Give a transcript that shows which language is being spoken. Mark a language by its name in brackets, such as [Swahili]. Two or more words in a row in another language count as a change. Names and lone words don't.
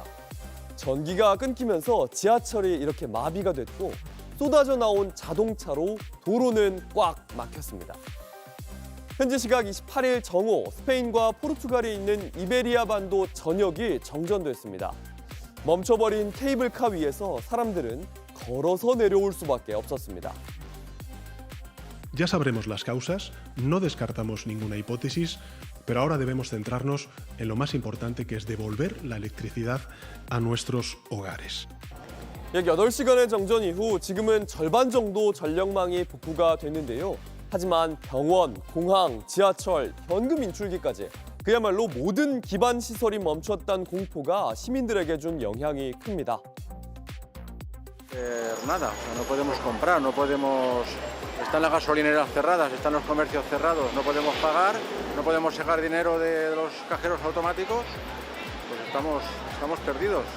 [Korean] 전기가 끊기면서 지하철이 이렇게 마비가 됐고 쏟아져 나온 자동차로 도로는 꽉 막혔습니다. 현지 시각 28일 정오 스페인과 포르투갈에 있는 이베리아 반도 전역이 정전됐습니다. 멈춰버린 케이블카 위에서 사람들은 걸어서 내려올 수밖에 없었습니다. [Spanish] Ya sabremos las causas, no descartamos ninguna hipótesis, pero ahora debemos centrarnos en lo más importante que es devolver la electricidad a nuestros hogares. [Korean] 약 8시간의 정전 이후 지금은 절반 정도 전력망이 복구가 됐는데요. 하지만 병원, 공항, 지하철, 현금 인출기까지 그야말로 모든 기반 시설이 멈췄다는 공포가 시민들에게 준 영향이 큽니다. [Spanish] Nada, no podemos comprar, no podemos. Están las gasolineras cerradas, están los comercios cerrados, no podemos pagar, no podemos sacar dinero de los cajeros automáticos, pues estamos perdidos.